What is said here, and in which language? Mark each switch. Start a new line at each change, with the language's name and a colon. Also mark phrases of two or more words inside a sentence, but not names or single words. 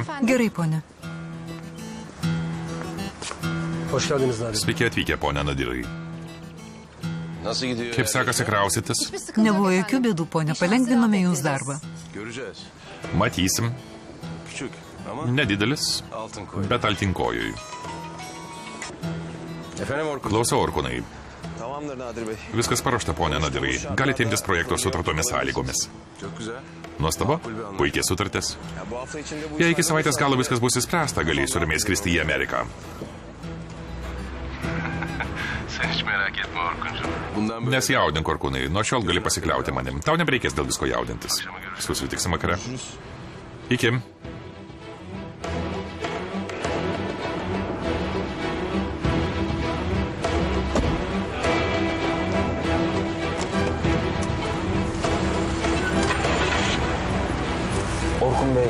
Lithuanian: Gerai, ponia. Sveiki atvykę, ponia Nadirai.
Turkish: Nasıl gidiyor?
Lithuanian: Kaip sekasi krausytis? Nebuvo jokių bėdų, ponia. Palengvinome jums darbą.
Turkish: Göreceğiz.
Lithuanian: Matysim.
Turkish: Küçük ama
Lithuanian: Nedidelis,
Turkish: altın koy.
Lithuanian: bet altinkojui.
Turkish: Efendim Orkun?
Lithuanian: Klausau, Orkūnai.
Turkish: Tamamdır Nadir Bey.
Lithuanian: Viskas paruošta, ponia Nadirai. Galite imtis projekto sutartomis sąlygomis.
Turkish: Çok güzel.
Lithuanian: Nuostabu, puikiai sutartis.
Turkish: Ya bu hafta içinde bu
Lithuanian: Jei iki savaitės galo viskas bus įspręsta, galėsiu ramiai skristi į Ameriką.
Turkish: Sen hiç merak etme Orkuncuğum. Bundan böyle
Lithuanian: Nesijaudink, Orkūnai, nuo šiol gali pasikliauti manim. Tau nebereikės dėl visko jaudintis. Susitiksim vakare. Iki.
Turkish: Orkun Bey.